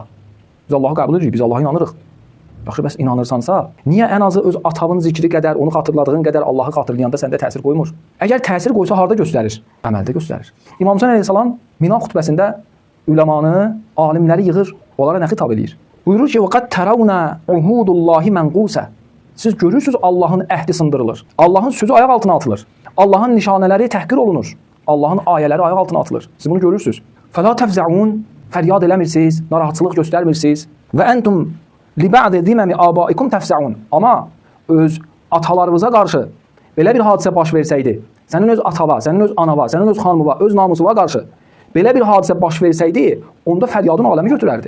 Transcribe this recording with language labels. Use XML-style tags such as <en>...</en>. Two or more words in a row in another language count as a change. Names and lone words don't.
<az>Biz Allahı qəbul edirik, biz Allah'a inanırıq. Yaxşı, bəs inanırsansa, niyə ən azı öz atavın zikri qədər, onu xatırladığın qədər Allahı xatırlayanda səndə təsir qoymur? Əgər təsir qoysa, harada göstərir? Əməldə göstərir. İmam Hüseyn əleyhissalam Mina xutbəsində üləmanı, alimləri yığır, onlara nə xitab edir? Buyurur ki,</az> <ar>وَقَدْ تَرَوْنَا عُهُودُ اللّٰهِ مَنْقُوسَ.</ar> <az>Siz görürsünüz Allahın əhdi sındırılır. Allahın sözü ayaq altına atılır. Allahın nişanələri təhqir olunur. Allahın ayələri ayaq altına atılır. Siz bunu görürsünüz.</az> <ar>فَلَا تَفْزَعُونَ.</ar> <az>Fəryad eləmirsiniz, narahatçılıq göstərmirsiniz.</az> <ar>وأنتم لبعض ذمم آبائكم تفزعون.</ar> <az>Amma öz atalarınıza qarşı belə bir hadisə baş versəydi, sənin öz atava, sənin öz anava, sənin öz xanımıva, öz namusuva qarşı belə bir hadisə baş versəydi, onda fəryadın aləmi götürərdi.</az>